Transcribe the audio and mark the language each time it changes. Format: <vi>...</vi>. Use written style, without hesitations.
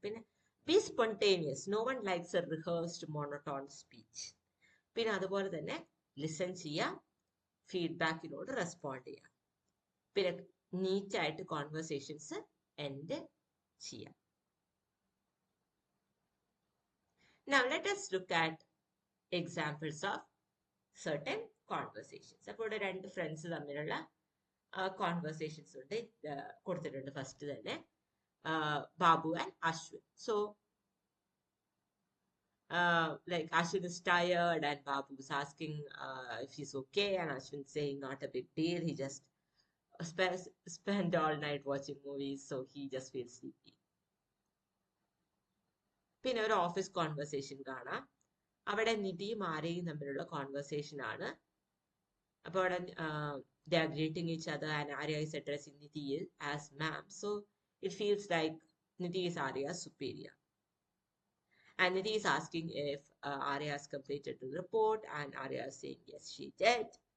<en>പിന്നെ be spontaneous, no one likes a rehearsed monotone speech.</en> <ml>പിന്നെ അതുപോലെ തന്നെ ലിസൺ ചെയ്യുക, ഫീഡ്ബാക്കിനോട് റെസ്പോണ്ട് ചെയ്യുക, പിന്നെ നീറ്റായിട്ട് കോൺവെർസേഷൻസ് എൻഡ് ചെയ്യാം.</ml> <en>Now let us look at examples of certain conversations.</en> <ml>അപ്പോൾ ഇവിടെ രണ്ട് ഫ്രണ്ട്സ് തമ്മിലുള്ള കോൺവെർസേഷൻസ് ഉണ്ട് കൊടുത്തിട്ടുണ്ട് ഫസ്റ്റ് തന്നെ Babu and Ashwin.</ml> <en>So like Ashwin is tired and Babu is asking if he's okay, and Ashwin saying not a big deal. He just spent all night watching movies, so he just feels sleepy.</en> <ml>പിന്നെ ഒരു office conversation കാണാം. അവിടെ നിധിയും ആരെയും തമ്മിലുള്ള conversation ആണ്. അപ്പോൾ അവിടെ</ml> <en>they are greeting each other and Arya is addressing Nidhi as ma'am. So it feels like Nidhi is Arya's superior. And Nidhi is asking if Arya has completed the report, and Arya is saying yes, she did.</en>